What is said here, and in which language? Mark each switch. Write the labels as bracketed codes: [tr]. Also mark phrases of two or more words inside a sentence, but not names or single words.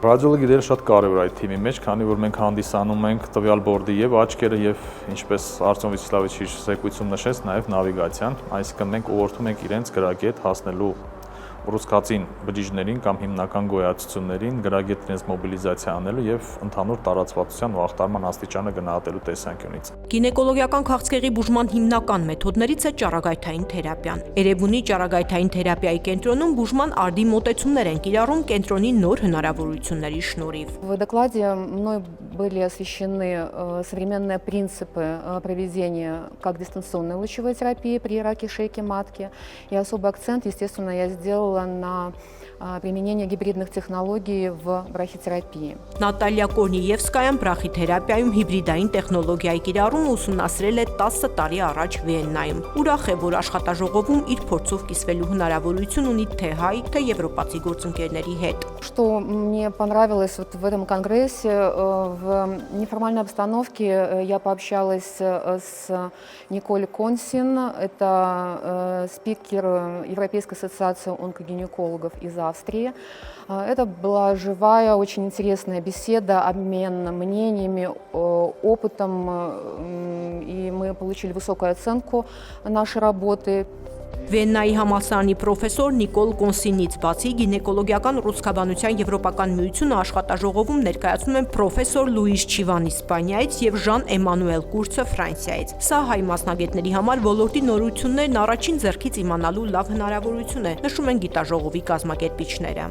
[hy] Ռադիոլոգի դերը շատ կարևոր է այդ թիմի մեջ, քանի որ մենք հանդիսանում ենք տվյալ բորդի եւ աչքերը եւ ինչպես Արտյոմ Վячеславович զեկույցում նշեց, նաեւ նավիգացիան, այսինքն մենք ուղղորդում ենք իրենց գրագետ հասնելու ուռուցքածին բջիջներին կամ հիմնական գոյացություններին, գրագետ իրենց մոբիլիզացիա անելու եւ ընդհանուր տարածվածության ու ախտարման աստիճանը գնահատելու տեսանկյունից։ Գինեկոլոգիական քաղցկեղի բուժման հիմնական մեթոդներից է ճառագայթային թերապիան։ Էրեբունի ճառագայթային թերապիայի կենտրոնում բուժման արդի մոտեցումներ են կիրառում կենտրոնի նոր հնարավորությունների շնորհիվ։ [ru] В докладе мной были освещены современные принципы проведения как дистанционной лучевой терапии при раке шейки матки. И особый акцент, естественно, я сделала на применение гибридных технологий в брахитерапии. [hy] Նատալիա Կորնիևսկայան բրախիթերապիայում հիբրիդային տեխնոլոգիայի կիրառումը ուսումնասիրել է 10 տարի առաջ Վիեննայում։ Ուրախ է, որ աշխատաժողովում իր փորձով կիսվելու հնարավորություն ունի թե հայ, թե եվրոպացի գործընկերների հետ։ [ru] Что мне понравилось вот в этом конгрессе, в неформальной обстановке я пообщалась с Николь Консин, это спикер Европейской ассоциации онкогинекологов из Австрии. Это была живая, очень интересная беседа, обмен мнениями, опытом, и мы получили высокую оценку нашей работы. [hy] Վիեննայի համալսարանի պրոֆեսոր Նիկոլ Կոնսինից բացի գինեկոլոգիական ուռուցքաբանության Եվրոպական միությունը աշխատաժողովում ներկայացնում են պրոֆեսոր Լուիս Չիվան Իսպանիայից եւ Ժան Էմանուել Կուրցը Ֆրանսիայից։ Սա հայ մասնագետների համար ոլորտի նորություններն առաջին ձեռքից իմանալու լավ հնարավորություն է, նշում են գիտաժողովի կազմակերպիչները։